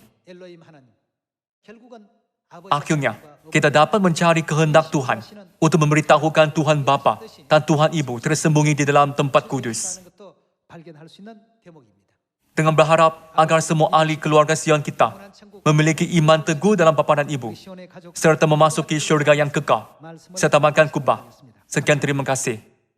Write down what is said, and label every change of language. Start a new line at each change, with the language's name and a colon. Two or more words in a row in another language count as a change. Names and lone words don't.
Korean: 엘로힘 하나님. 결국은
Malay: Akhirnya, kita dapat mencari kehendak Tuhan untuk memberitahukan Tuhan Bapa dan Tuhan Ibu tersembunyi di dalam tempat kudus.
Korean: 하는 것도 발견할 수 있는 대목입니다.
Malay: Dengan berharap agar semua ahli keluarga Sion kita memiliki iman teguh dalam Bapa dan Ibu,
Korean: 시온의 가족
Malay: serta memasuki syurga yang kekal,
Korean: 말씀을
Malay: serta makan kubah. Sekian terima kasih.